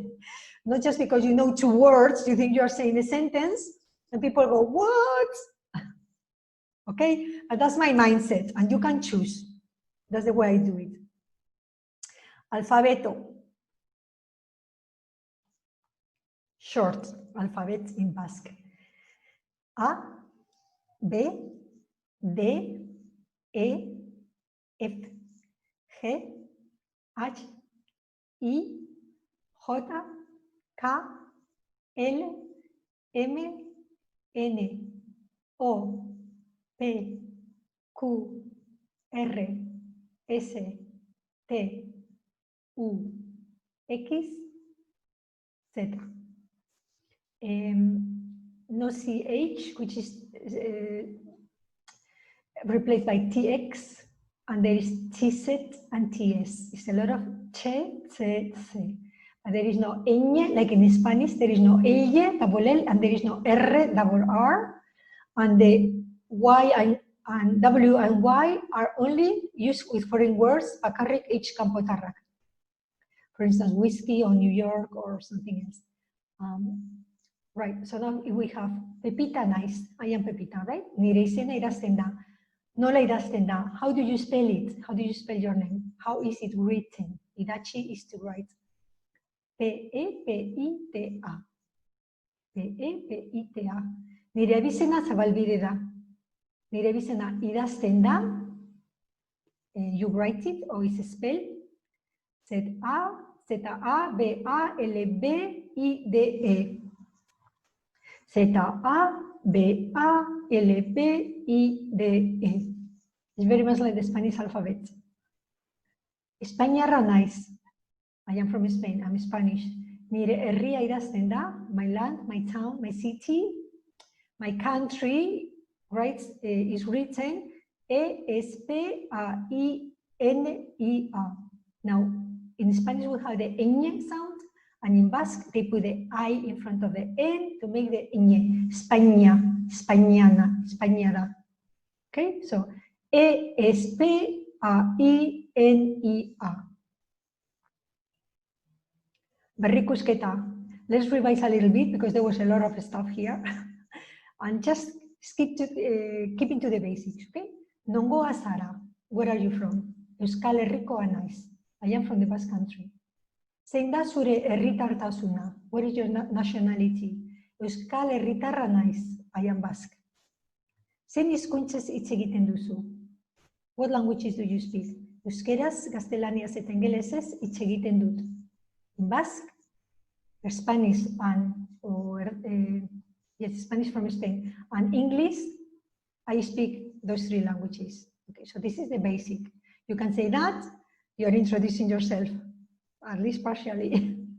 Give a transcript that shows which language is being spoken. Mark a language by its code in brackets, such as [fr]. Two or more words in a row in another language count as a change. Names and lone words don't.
[en] Not just because you know 2 words, you think you're saying a sentence, and people go, what? Okay, and that's my mindset, and you can choose. That's the way I do it. Alfabeto. Short alphabet in Basque. A, B, D, E, F, G, H, I, J, K, L, M, N, O, P, Q, R, S, T, U, X, Z. No CH, which is replaced by TX, and there is TZ and TS. It's a lot of che, ce, ce. But there is no ñ, like in Spanish, there is no L, double L, and there is no R, double R. And the Y and W and Y are only used with foreign words, [eu] bakarrik H kanpotarrak. [en] For instance, whiskey or New York or something else. Right, so now we have Pepita, nice. I am Pepita, right? [eu] Nire izena idazten da. Nola idazten da? [en] How do you spell it? How do you spell your name? How is it written? Idatzi is to write. P-E-P-I-T-A. P-E-P-I-T-A. [eu] Nire abizena zabalbide da. Nire abizena idazten da. [en] You write it, or is spelled Z-A, Z-A, B-A-L-B-I-D-E. Z-A-B-A-L-B-I-D-E. It's very much like the Spanish alphabet. [eu] Espainiarra naiz. [en] I am from Spain, I'm Spanish. [eu] Nire herria idazten da, [en] my land, my town, my city, my country, right, is written E-S-P-A-I-N-I-A. Now, in Spanish we have the ñ sound, and in Basque they put the I in front of the N to make the ñ. España, Españana, Españada. Okay, so E-S-P-A-I-N-I-A. Berrikusketa. Let's revise a little bit because there was a lot of stuff here. And just keep into the basics, okay? [eu] Nongoa Zara, [en] where are you from? [eu] Euskal Herrikoa naiz. [en] I am from the Basque country. [eu] Zein da zure herritartasuna? [en] What is your nationality? [eu] Euskal Herritarra naiz. [en] I am Basque. [eu] Zein hizkuntzez hitz egiten duzu? [en] What languages do you speak? [eu] Euskeraz, gaztelaniaz eta ingelesez hitz egiten dut. [en] In Basque, Spanish and yes, Spanish from Spain, and English, I speak those three languages. Okay, so this is the basic. You can say that you're introducing yourself, at least partially.